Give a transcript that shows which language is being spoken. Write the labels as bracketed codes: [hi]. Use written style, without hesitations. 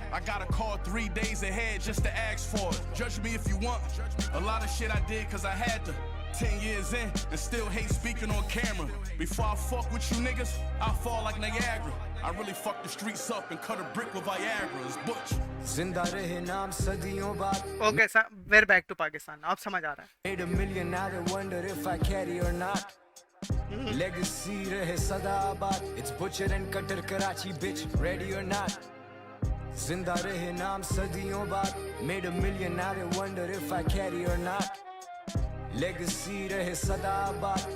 [en] I got a call 3 days ahead just to ask for it. Judge me if you want, a lot of shit I did cause I had to. 10 years in and still hate speaking on camera. Before I fuck with you niggas, I fall like Niagara. I really fuck the streets up and cut a brick with Viagra. It's Butch. [hi] जिंदा रहे नाम सदियों बाद. [en] Okay, we're back to Pakistan. [hi] अब समझ आ रहा है. [en] Made a million, now they wonder if I carry or not. Legacy [hi] rahe sada abad. [en] It's Butcher and Cutter Karachi, bitch, ready or not. [hi] Zinda rahe naam sadiyon baad. [en] Made a million, now they wonder if I carry or not. Legacy [hi] rahe sada abad.